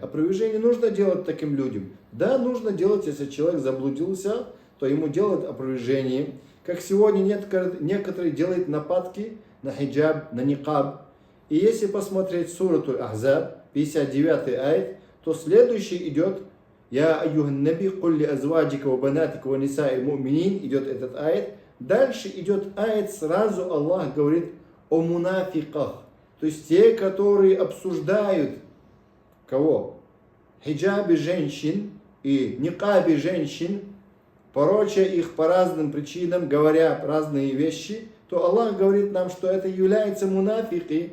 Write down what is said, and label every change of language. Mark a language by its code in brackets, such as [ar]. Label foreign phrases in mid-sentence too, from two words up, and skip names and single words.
[ru] Опровержение нужно делать таким людям. Да, нужно делать, если человек заблудился, то ему делают опровержение. Как сегодня некоторые делают нападки на хиджаб, на никаб. И если посмотреть сурату Ахзаб, 59 аят, то следующий идет: [ar] «يا أيها النبي قل لأزواجك وبناتك ونساء المؤمنين», [ru] идет этот аят. Дальше идет аят, сразу Аллах говорит о мунафиках. То есть те, которые обсуждают кого? Хиджабе женщин и никабе женщин, пороча их по разным причинам, говоря разные вещи, то Аллах говорит нам, что это является мунафики.